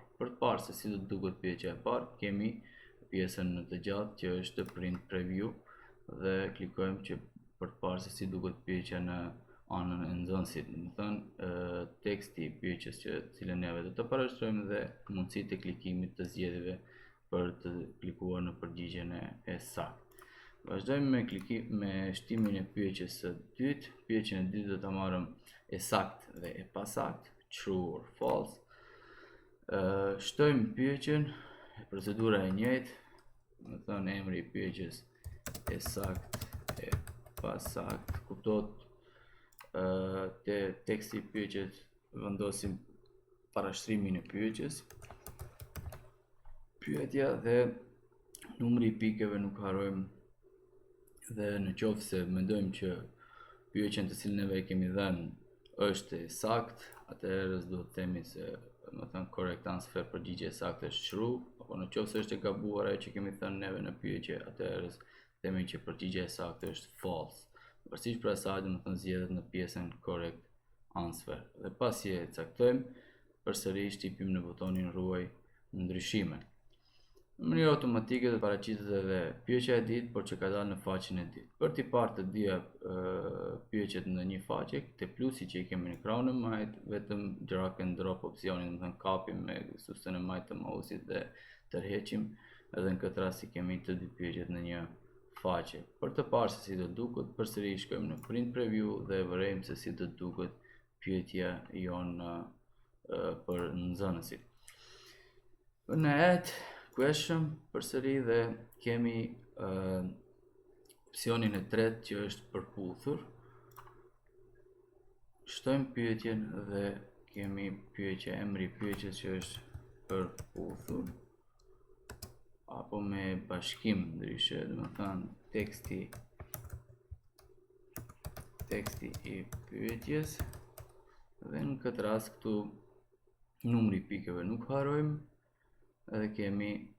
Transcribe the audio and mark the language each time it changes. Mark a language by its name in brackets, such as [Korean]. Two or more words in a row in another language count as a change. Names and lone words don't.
[Albanian] Për të parë se si do të duket pyetja e parë, kemi pjesën në të gjatë që është [English] print preview, [Albanian] dhe klikojmë që për të parë se si duket pyetja në anën e nxënësit, domethënë teksti I pyetjes që cilën neve do të parashtrojmë dhe mundësitë e klikimit të zgjedhjeve për të klikuar në përgjigjen e saktë. Vazhdojmë me shtimin e pyetjes së dytë. Pyetjen e dytë do ta marrëm e saktë dhe e pasaktë, [English] true or false. [Albanian] Shtojmë pyetjen, procedura e njëjtë, domethënë emri I pyetjes e sakt, e pasakt, kuptohet te teksti i pyetjes vendosim parashtrimin e pyetjes. Pyetja dhe numri i pikeve nuk harrojmë, dhe në qoftë se mendojmë që pyetjen të cilën neve e kemi dhënë është e saktë, atëherë do të themi se [English] correct answer, [Albanian] përgjigje e saktë është true, apo në qoftë se është e gabuar ajo që kemi thënë neve në pyetje, atëherë themi që përgjigja e saktë është false. Pavarësisht për asaj, zgjedhet në pjesën [English] correct answer. [Albanian] Dhe pasi e caktojmë, përsëri shtypim në butonin ruaj ndryshime. Në mënyrë automatike do paraqitet edhe pyetja e ditë, por që ka dalë në faqen e ditë. Për t'i parë të dyja pyetjet në një faqe, te plusi që i kemi në ekranin e majt, vetëm [English] drag and drop [Albanian] opsionin, do të kapim me sustën e majt të mouse-it dhe tërheqim, edhe në këtë rast i kemi të dy pyetjet në një faqe. Për të parë se si do duket, përsëri shkojmë në [English] print preview [Albanian] dhe vërejmë se si do duket pyetja jonë për nxënësit. Në [English] add question [Albanian] përsëri dhe kemi opsionin e tretë që është përputhur. Shtojmë pyetjen dhe kemi pyetja, emri i pyetjes që është përputhur, apo me bashkim ndryshe, do të thënë teksti i pyetjes, dhe në këtë rast këtu numri i pikeve nuk harrojmë, edhe kemi